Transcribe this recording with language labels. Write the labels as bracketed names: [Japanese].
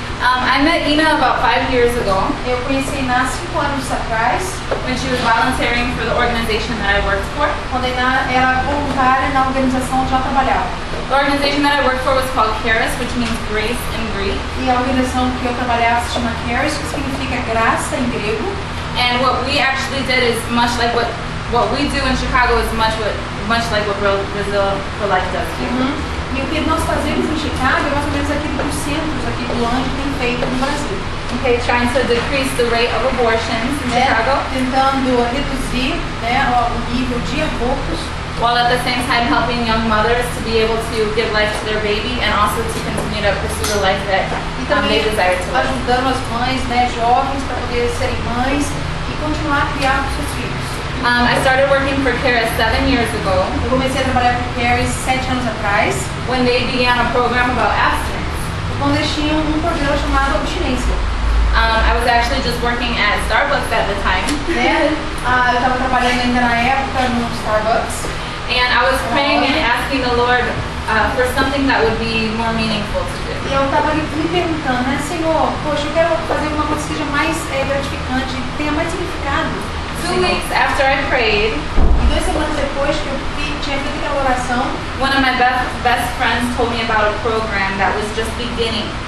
[English] I met Ina about 5 years ago [Portuguese] Eu conheci Ina há 5 anos atrás, [English] when she was volunteering for the organization that I worked for. [Portuguese] quando Ina era voluntária na organização onde ela trabalhava. [English] The organization that I worked for was called Charis, which means grace in Greek. [Portuguese] E a organização que eu trabalhava se chama Charis, que significa graça em grego. [English] And what we actually did is much like what we do in Chicago is much like what Brazil for Life does here. [Portuguese] E o que nós fazemos em Chicago é mais ou menos aquilo que os centros aqui do Anjo têm feito no Brasil. [English] Okay, trying to decrease the rate of abortions in Chicago, [Portuguese] Tentando reduzir o nível de abortos, [English] while at the same time helping young mothers to be able to give life to their baby and also to continue to pursue the life that [Portuguese] e [English] they [Portuguese] também [English] desire to live. [Portuguese] ajudando as mães, jovens, para poder serem mães e continuar a criar os seus filhos. [English] I started working for Charis 7 years ago [Portuguese] Eu comecei a trabalhar com Charis 7 anos atrás, [English] when they began a program about abstinence. [Portuguese] quando eles tinham um programa chamado Abstinência. [English] I was actually just working at Starbucks at the time, [Portuguese] Eu estava trabalhando ainda na época no Starbucks. [English] and I was praying and asking the Lord for something that would be more meaningful to do. [Portuguese] E eu estava me perguntando, Senhor, poxa, eu quero fazer uma coisa que seja mais gratificante, que tenha mais significado. [English] 2 weeks after I prayed, [Portuguese] E 2 semanas depois que eu tinha feito aquela oração, [English] one of my best friends told me about a program that was just beginning.